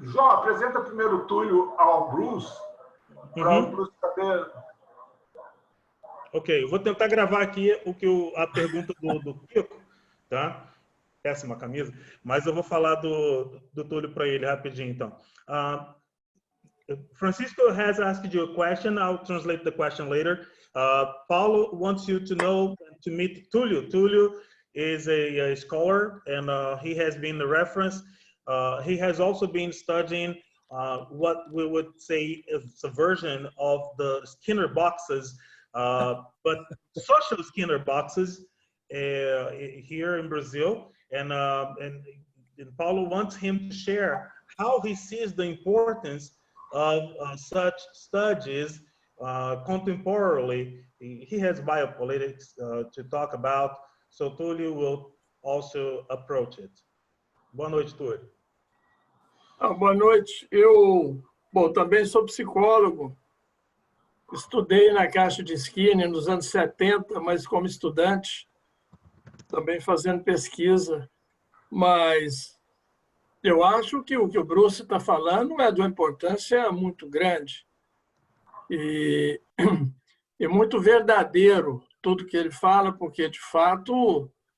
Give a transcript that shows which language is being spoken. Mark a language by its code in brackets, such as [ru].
[pt] João, apresenta primeiro o Túlio ao Bruce, para o Bruce saber. Ok, eu vou tentar gravar aqui a pergunta do Kiko, tá? Péssima camisa, mas eu vou falar do Túlio para ele rapidinho, então. [en] Francisco has asked you a question. I'll translate the question later. Paulo wants you to know, to meet Túlio. Túlio is a scholar, and he has been the reference. He has also been studying what we would say is a version of the Skinner boxes, but social Skinner boxes here in Brazil. And Paulo wants him to share how he sees the importance of such studies contemporarily. He has biopolitics to talk about, so Túlio will also approach it. [pt] Boa noite, Túlio. Boa noite. Eu, também sou psicólogo. Estudei na Caixa de Skinner nos anos 70, mas como estudante, também fazendo pesquisa. Mas eu acho que o que o Bruce está falando é de uma importância muito grande e muito verdadeiro tudo que ele fala, porque, de fato,